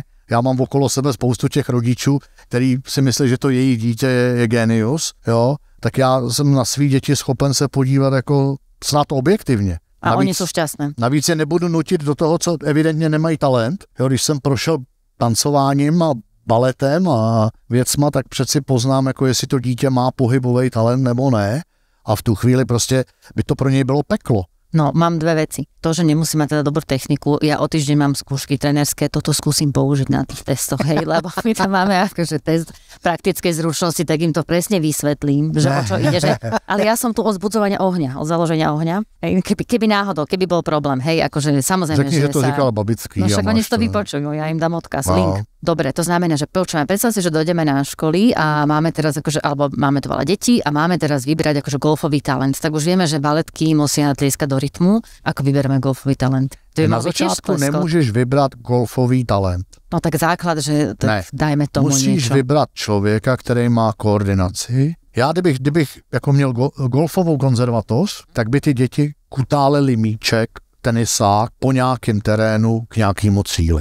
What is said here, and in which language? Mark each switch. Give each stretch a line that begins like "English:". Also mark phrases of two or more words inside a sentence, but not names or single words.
Czech: Já mám okolo sebe spoustu těch rodičů, který si myslí, že to jejich dítě je genius, jo, tak já jsem na svý děti schopen se podívat jako snad objektivně. A navíc, oni jsou šťastné. Navíc je nebudu nutit do toho, co evidentně nemají talent. Jo, když jsem prošel tancováním a baletem a věcma, tak přeci poznám, jako jestli to dítě má pohybový talent nebo ne. A v tu chvíli prostě by to pro něj bylo peklo. No,
Slovak: mám 2 veci. To, že nemusím mať teda dobrú techniku, ja o týždeň mám skúšky trenérske, toto skúsim použiť na tých testoch, hej, lebo my tam máme akože test praktickej zručnosti, tak im to presne vysvetlím, že o čo ide, že... Ale ja som tu od zbudzovania ohňa, od založenia ohňa. Hej, keby náhodou, keby bol problém, hej, akože samozrejme,
Czech: řekni, že to říkala Babický.
Slovak: No však oni to vypočujú, ja im dám odkaz, link. Dobre, to znamená, že počúvame, predstav si, že dojdeme na školy a máme teraz akože, alebo máme tu veľa detí a máme teraz vybrať akože golfový talent. Tak už vieme, že baletky musia tlieskať do rytmu, ako vybereme golfový talent.
Czech: Na začátku nemůžeš vybrat golfový talent.
Slovak: No tak základ, že dajme tomu
Czech: musíš vybrat člověka, který má koordinaci. Já kdybych jako měl golfovou konzervatoř, tak by ty děti kutáleli míček, tenisák po nějakém terénu k nějakému cíli.